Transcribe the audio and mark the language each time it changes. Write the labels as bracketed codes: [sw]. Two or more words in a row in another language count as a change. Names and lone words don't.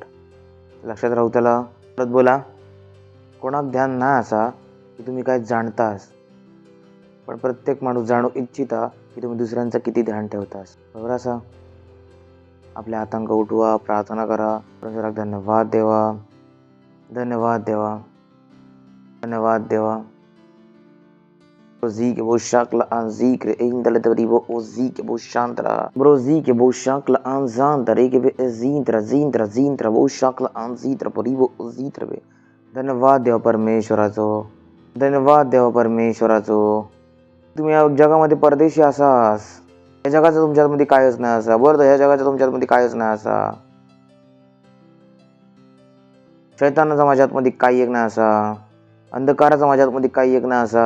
[mr] लक्षात राहू त्याला, परत बोला. कोणाक ध्यान नाही असा की तुम्ही काय जाणतास, पण प्रत्येक माणूस जाणू इच्छिता की तुम्ही दुसऱ्यांचं किती ध्यान ठेवतास. बरोबर असा. [kok] आपल्या हातांक उठवा, प्रार्थना करा, परमेश्वराक धन्यवाद देवा, धन्यवाद देवा, धन्यवाद देवा. Brozi que bo shakla anzikre indale teribo ozi que bo shantra brozi que bo shakla anzanta reke be zintra zintra zintra bo shakla anzitra poribo ozitra be. धन्यवाद देवा परमेश्वराचो, धन्यवाद देवा परमेश्वराचो. तुम्ही या जगामध्ये परदेशी असास, या जगाचं तुमच्यामध्ये कायच नाही असा. बरं, या जगाचं तुमच्यामध्ये कायच नाही असा. शैतानाचा माझ्यामध्ये काही एक नाही असा, अंधकाराचा माझ्यामध्ये काही एक नाही असा.